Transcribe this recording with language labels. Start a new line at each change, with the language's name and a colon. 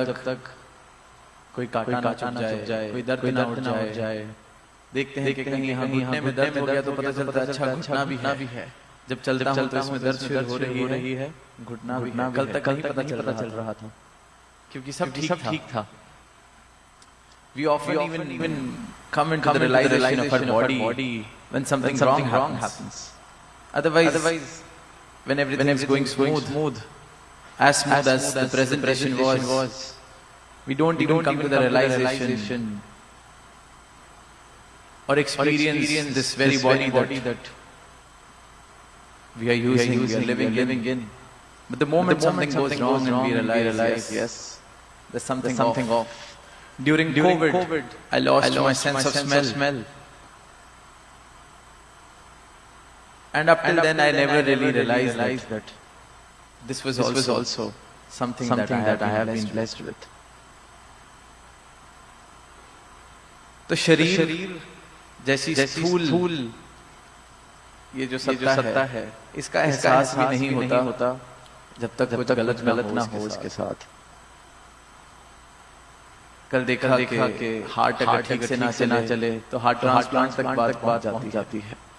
Hindi: जब तक कोई काटा ना चुभ जाए, कोई दर्द ना उठ जाए। देखते हैं कि कहीं हम घुटने में दर्द हो गया तो पता चलता है अच्छा घुटना भी है। जब चलता हूं तो इसमें दर्द शुरू हो रही है, घुटना भी है। कल तक नहीं पता चल रहा था क्योंकि सब ठीक था।
English: We often even come into the realization of our body when something wrong happens. Otherwise, when everything is going smooth, as smooth as the presentation was, we don't even come to the realization or experience this very body that we are using, we are living in. But the moment something goes wrong and we realize, yes, there's something off. During COVID, I lost my sense of smell. And up till then, I never really realized that this was also something that I have been blessed with.
Hindi: तो शरीर जैसी स्थूल ये जो सत्ता है, इसका एहसास भी नहीं होता जब तक कुछ गलत ना हो उसके साथ। कल देखा कि हार्ट अगर ठीक से ना चले तो हार्ट ट्रांसप्लांट तक बात जाती है।